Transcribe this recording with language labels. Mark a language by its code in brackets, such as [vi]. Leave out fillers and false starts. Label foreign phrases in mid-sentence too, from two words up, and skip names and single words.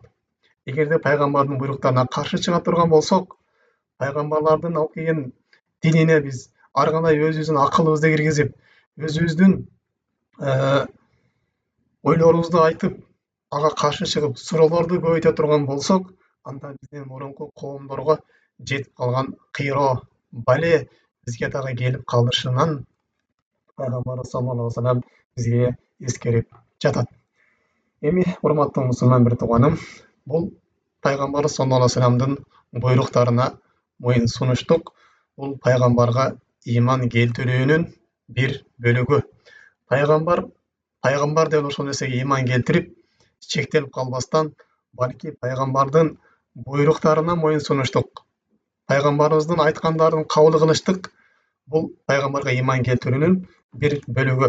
[ky] Эгерде пайгамбардын буйруктарына каршы чыга турган болсок, пайгамбарлардын алып келген динине биз ар кандай өзүбүздүн акылыбызды киргизип, өзүбүздүн ойлорубузду айтып, ага каршы чыгып, суроолорду көбөйтө турган болсок, анда биздин мурунку коомдорго жетип калган кыйроо, бале бизге дагы келип калышынан пайгамбар [ar] صلى الله عليه وسلم [ky] бизге эскерип жатат. Эми урматтуу мусулман бир тууганым, бул пайгамбар [ar] صلى الله عليه وسلم [ky] буйруктарына моюн сунуштук, бул пайгамбарга ыйман келтирүүнүн бир бөлүгү. Пайгамбар деп ошол нерсеге ыйман келтирип, чектелип калбастан, балки пайгамбардын буйруктарына моюн сунуштук, пайгамбарыбыздын айткандарын кабыл кылыштык, бул пайгамбарга ыйман келтирүүнүн бир бөлүгү.